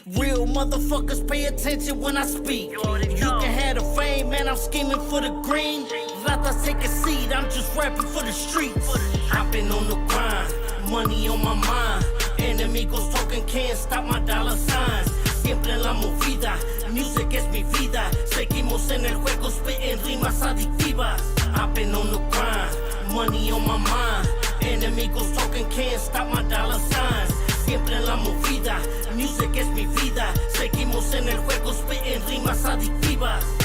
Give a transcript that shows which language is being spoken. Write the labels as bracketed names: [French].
[English] Real motherfuckers pay attention when I speak. You can have the fame, man, I'm scheming for the green. Ratas take a seat, I'm just rapping for the streets. I've been on the grind, money on my mind. Enemigos talking, can't stop my dollar signs. [Spanish] Siempre en la movida, music es mi vida. Seguimos en el juego, spitting rimas adictivas. [English] I've been on the grind, money on my mind. Enemigos talking, can't stop my dollar signs. [Spanish] Siempre en la movida, music es mi vida. Seguimos en el juego, spitting rimas adictivas.